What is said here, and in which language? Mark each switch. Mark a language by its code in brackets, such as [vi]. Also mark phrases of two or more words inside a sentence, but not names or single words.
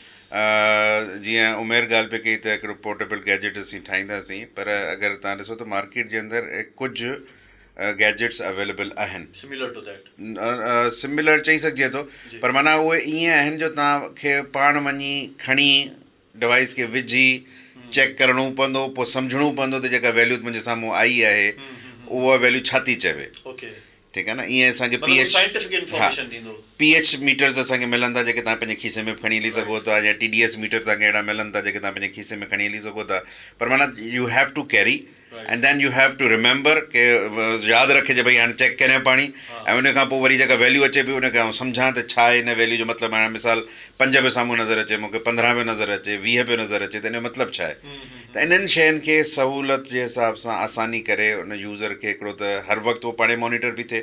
[sd] जीअं उमेर ॻाल्हि पई कई त हिकिड़ो [en] portable gadget [sd] असीं ठाहींदासीं, पर अगरि तव्हां ॾिसो त मार्केट जे अंदरि कुझु [en] gadgets available [sd] आहिनि, सिमिलर चई सघिजे थो, पर माना उहे ईअं आहिनि जो तव्हांखे पाण वञी खणी डिवाइस खे विझी चेक करिणो पवंदो, पोइ सम्झणो पवंदो त जेका वैल्यू मुंहिंजे साम्हूं आई आहे उहा वैल्यू छा थी चवे, ठीकु आहे न। ईअं असांखे [en] pH meters [sd] असांखे मिलनि था जेके तव्हां पंहिंजे खीसे में खणी हली सघो था, या [en] TDS meter [sd] तव्हांखे अहिड़ा मिलनि था जेके तव्हां पंहिंजे खीसे में खणी हली सघो था, पर माना [en] you have to carry and then you have to remember [sd] के यादि रखे भई हाणे चेक करियां पाणी ऐं उन खां पोइ वरी जेका वैल्यू अचे पई उनखे आउं सम्झां त छा आहे हिन वैल्यू जो मतिलबु। हाणे मिसाल 5 पियो साम्हूं नज़र अचे, मूंखे 15 पियो नज़र अचे, 20 पियो नज़र अचे, त हिन जो मतिलबु छा आहे। त इन्हनि शयुनि खे सहूलियत जे हिसाब सां आसानी करे उन यूज़र खे हिकिड़ो त हर वक़्तु उहो पाणे मॉनिटर बि थिए